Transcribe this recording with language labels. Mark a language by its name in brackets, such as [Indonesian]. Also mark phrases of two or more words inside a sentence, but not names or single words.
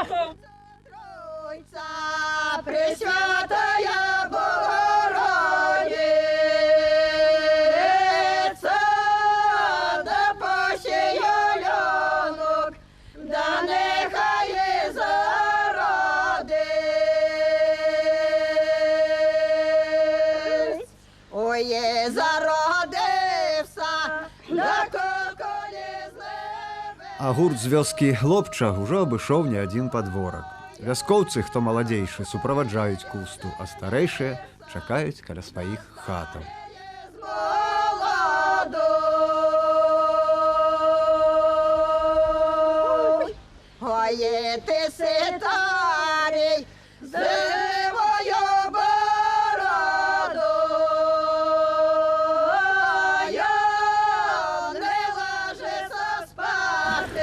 [Ukrainian] Тройця Пресвятая Богородиця, да посіє льонок, да нехай зародить. Ой, зародився, да колконі з небес. [Belarusian] А гурт з вёскі Хлопча ўжо абышоў не адзін падворак. Вяскоўцы, хто маладзейшы, суправаджаюць кусту, а старэйшыя чакаюць каля сваіх хатаў. [Ukrainian] Ой, ти ситарій з дивою бородою, не ложися спати.